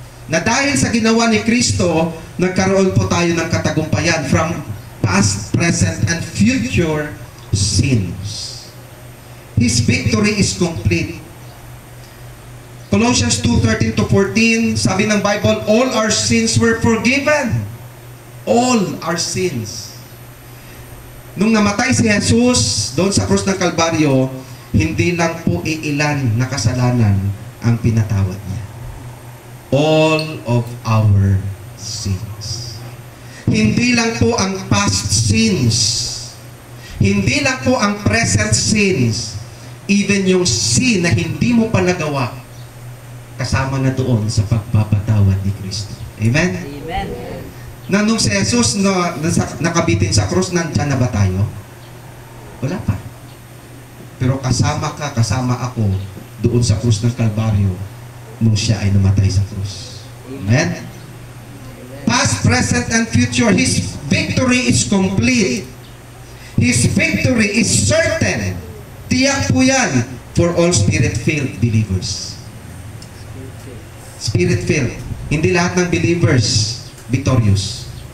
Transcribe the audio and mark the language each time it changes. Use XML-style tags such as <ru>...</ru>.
<tl>Na dahil sa ginawa ni Kristo, nagkaroon po tayo ng katagumpayan</tl> <en>from past, present, and future sins. His victory is complete. Colossians 2:13-14, sabi ng Bible, all our sins were forgiven. All our sins.</en> <tl>Nung namatay si Jesus doon sa krus ng Kalbaryo, hindi lang po iilan na kasalanan ang pinatawad niya.</tl> <en>All of our sins.</en> <tl>Hindi lang po ang past sins. Hindi lang po ang present sins. Even yung sin na hindi mo pa nagawa, kasama na doon sa pagpapatawad ni Kristo. Amen? Amen. Na nung si Jesus nakabitin sa krus, nandyan na ba tayo? Wala pa. Pero kasama ka, kasama ako doon sa krus ng Kalbaryo nung siya ay namatay sa krus. Amen?</tl> <en>Past, present, and future, His victory is complete. His victory is certain.</en> <tl>Tiyak po yan</tl> <en>for all Spirit-filled believers. Spirit-filled.</en> <tl>Hindi lahat ng believers victorious.</tl>